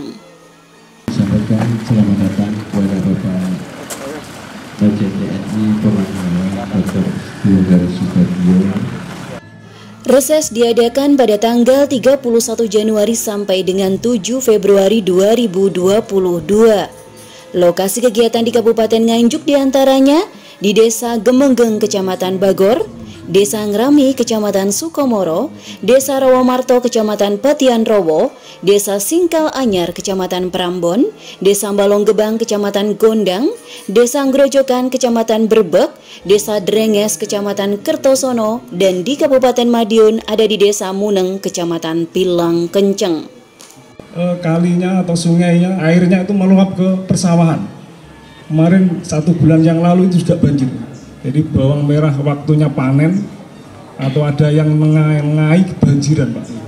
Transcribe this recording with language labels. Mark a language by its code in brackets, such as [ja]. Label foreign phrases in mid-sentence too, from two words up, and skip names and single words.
[id] Sampaikan selamat datang kepada Bapak Maijen TNI Purnawirawan Dr. Istu Harisubagio. Reses diadakan pada tanggal 31 Januari sampai dengan 7 Februari 2022. Lokasi kegiatan di Kabupaten Nganjuk diantaranya di Desa Gemenggeng, Kecamatan Bagor, Desa Ngrami, Kecamatan Sukomoro, Desa Rawomarto, Kecamatan Petian Rowo, Desa Singkal Anyar, Kecamatan Prambon, Desa Balonggebang, Kecamatan Gondang, Desa Ngrojokan, Kecamatan Berbek, Desa Drenges, Kecamatan Kertosono, dan di Kabupaten Madiun ada di Desa Muneng, Kecamatan Pilang Kenceng. Kalinya atau sungainya, airnya itu meluap ke persawahan. Kemarin 1 bulan yang lalu itu sudah banjir. Jadi bawang merah waktunya panen atau ada yang mengai kebanjiran, Pak.